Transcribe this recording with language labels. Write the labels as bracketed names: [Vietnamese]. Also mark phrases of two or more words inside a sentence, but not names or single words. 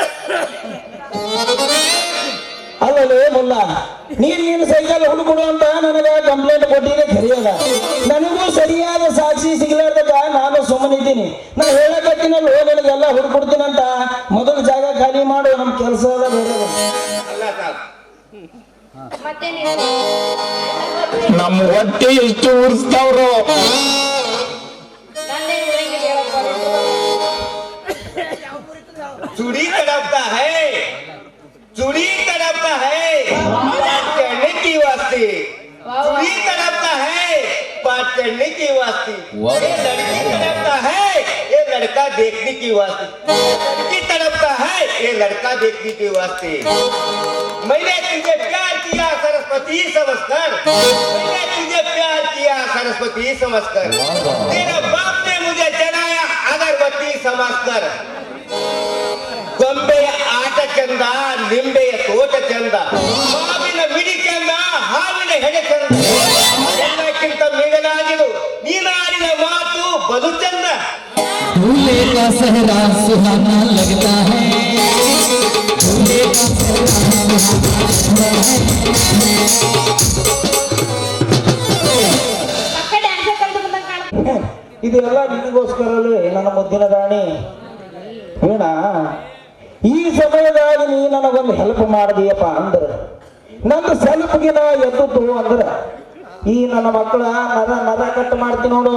[Kannada] ಅಲ್ಲಲೇ ಮುಲ್ಲ ನೀನು ಸೈಕಲ್ ಹುಡುಕೊಡು ಅಂತ ನನಗ ಕಂಪ್ಲೇಂಟ್ ಕೊಟ್ಟಿದೆ ಖರಿಯಲ್ಲ ನನಗೂ ಸರಿಯಾದ ಸಾಕ್ಷಿ ಸಿಗ್ಲಾರ್ದಾಗ ನಾನು ಸುಮ್ಮನಿದ್ದೀನಿ ನಾ ಹೇಳಕತ್ತೀನಲ್ಲ ನನಗೆಲ್ಲ ಹುಡುಕೊಡ್ತೀನಂತ ಮೊದಲು ಜಾಗ ಖಾಲಿ ಮಾಡು ನಮ್ ಕೆಲಸ ಅದ ಬೇರೆ ಅಲ್ಲ ಸಾಬ್ ಮತ್ತೆ ನಮ್ಮ ಹೊಟ್ಟೆ ಎಷ್ಟು ಉರ್ಸ್ತಾವ್ರು ನಂದೇ ಉರಂಗಿಲ್ಲ ಹೇಳಪ್ಪ [Hindi] चूड़ी तड़पता है चूड़ी तड़पता है पाठ चढ़ने की वास्ते चूड़ी तड़पता है पाठ चढ़ने की वास्ते ये लड़की तड़पता है ये लड़का देखने की वास्ते लड़की तड़पता है ये लड़का देखने के वास्ते मैंने तुझे प्यार किया सरस्वती समझकर मैंने तुझे प्यार किया सरस्वती समझकर तेरा बाप ने मुझे जलाया अगरबत्ती समझकर [Kannada] ಗೊಂಬೆಯ ಆಟ ಚಂದ ನಿಂಬೆಯ ತೋಟ ಚಂದ ಮಾವಿನ ಮಿಡಿ ಚಂದ ಹಾವಿನ ಹೆಡೆ ಚಂದ ಎಲ್ಲಕ್ಕಿಂತ ಮಿಗಲಾಗಿರು ನೀನಾಡಿದ ಮಾತು ಬಲು ಚಂದ [Hindi] दूल्हे का सहरा सुहाना लगता है दूल्हे का सहरा [Kannada] ಪಕ್ಕ ಡ್ಯಾನ್ಸ್ ಕಲ್ತು ಬಂದಂಗ ಕಾಣ ಇದೆಲ್ಲ ನಿನಗೋಸ್ಕರವೇ ನನ್ನ ಮುದ್ದಿನ ರಾಣಿ ವೀಣಾ ಈ ಸಮಯದಾಗ ನೀ ನನಗೊಂದು ಹೆಲ್ಪ್ ಮಾಡಿದೀಯಪ್ಪ ಅಂದ್ರೆ ನಂದು ಸೆಲ್ಫ್ಗೆ ನಾ ಎದ್ದು ಅಂದ್ರೆ ಈ ನನ್ನ ಮಕ್ಕಳ ನರ ಕಟ್ ಮಾಡ್ತೀನಿ ನೋಡು